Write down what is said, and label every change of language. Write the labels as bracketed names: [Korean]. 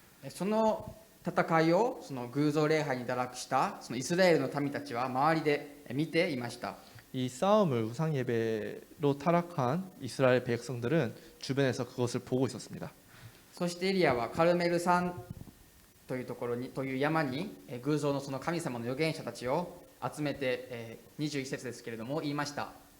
[Japanese] その戦いをその偶像礼拝に堕落したそのイスラエルの民たちは周りで見ていました。 [Korean] 이 싸움을 우상 예배로 타락한 이스라엘 백성들은 주변에서 그것을 보고 있었습니다. [Japanese] そしてエリアはカルメル山というところにという山に偶像のその神様の預言者たちを集めて21節ですけれども言いました。